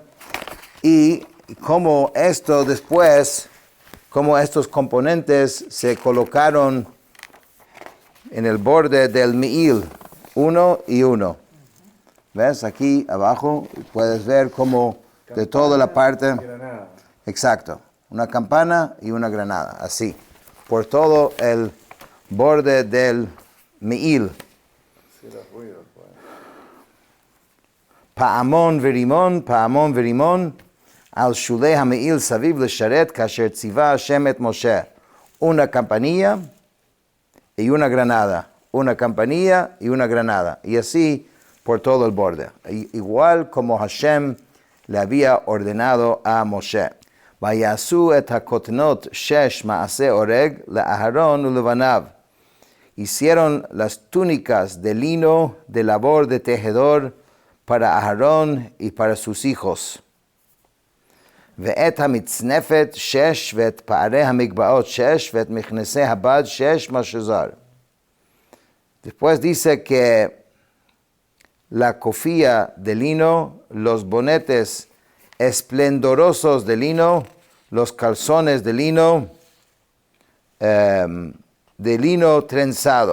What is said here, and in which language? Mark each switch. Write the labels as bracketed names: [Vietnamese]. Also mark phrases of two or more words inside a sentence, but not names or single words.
[Spanish] Y cómo esto después, cómo estos componentes se colocaron en el borde del Me'il, uno y uno. ¿Ves? Aquí abajo puedes ver cómo de toda la parte. Exacto, una campana y una granada, así, por todo el borde del Me'il. [Hebrew] פעמון ורימון על שולי המעיל סביב לשרת כאשר צוה השם את משה. [Spanish] Una campanilla y una granada, una campanilla y una granada, y así por todo el borde, igual como Hashem le había ordenado a Moshe. [Hebrew] ויעשו את הכתנות שש מעשה ארג לאהרן ולבניו. [Spanish] Hicieron las túnicas de lino de labor de tejedor para Aarón y para sus hijos. [Hebrew] ואת המצנפת שש ואת פארי המגבעת שש ואת מכנסי הבד שש משזר. [Spanish] Después dice que la cofía de lino, los bonetes esplendorosos de lino, los calzones de lino trenzado.